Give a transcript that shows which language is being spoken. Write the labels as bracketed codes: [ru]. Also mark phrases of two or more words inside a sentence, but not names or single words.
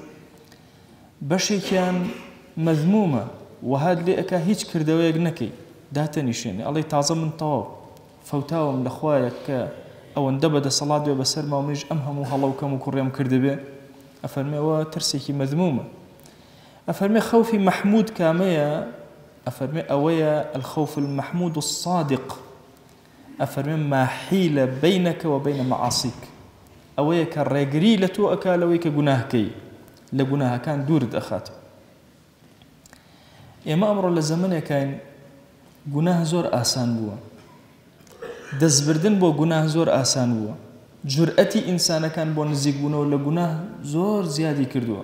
[ckb] بەشێکیان مەذمومە و هات لێ ئەکا هیچ کردەوەیەک نەکەی، داتەنیشێنێ، ئەڵێ تازە من تەواو فەوتاوم لەخوایە کە ئەوەندە بەدەسەڵات بێ بەسەرما و منیش ئەم هەموو هەڵەوکەم و کوڕێم کردبێ. ئەفەرمێەوە ترسێکی مەذمومە. ئەفەرمێ خەوفی مەحموود کامەیە؟ ئەفەرمێ ئەوەیە [ar] الخوف المحمود الصادق. ئەفەرمێ ما حیل بینەکە و بینە مەعاسیک. [ckb] ئەوەیە کە ڕێگری لە تۆ ئەکا لەوەی کە گوناهکەی، لە گوناهەکان دوورت ئەخاتەوە. ئێمە ئەمڕۆ لە زەمانێکین گوناه زۆر ئاسان بووە، دەستبردن بۆ گوناه زۆر ئاسان بووە، جورئەتی ئینسانەکان بۆ نزیکبوونەوە لە گوناه زۆر زیادی کردووە.